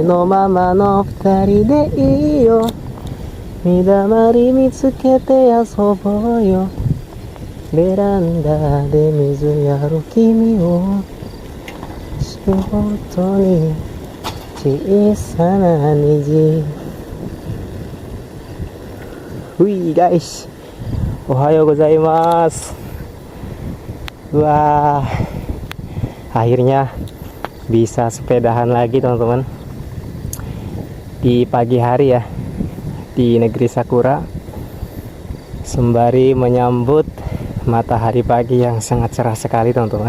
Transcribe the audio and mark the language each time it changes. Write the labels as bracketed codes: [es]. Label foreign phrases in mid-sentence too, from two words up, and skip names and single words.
[ja] のままの二人でいいよ水だまり見つけて遊ぼうよベランダで水やる君を仕事に小さな虹 [id] Wih guys, [ja] おはようございます. [id] Wah, akhirnya bisa sepedahan lagi teman-teman di pagi hari ya di negeri Sakura sembari menyambut matahari pagi yang sangat cerah sekali teman-teman.